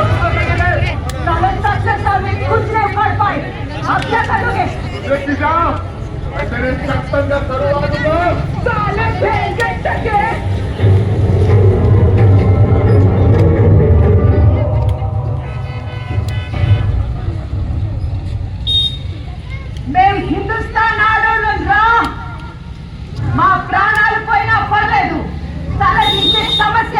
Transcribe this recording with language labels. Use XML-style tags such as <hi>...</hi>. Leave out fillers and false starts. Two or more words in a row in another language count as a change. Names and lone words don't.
<hi>कुछ नहीं कर पाए, आप क्या करोगे? मैं तेरे चप्पल का साले</hi> <te>మేము హిందుస్థాన్ ఆడోళ్ళం రా, మా ప్రాణాలు పోయినా పర్లేదు, తల తీసి</te>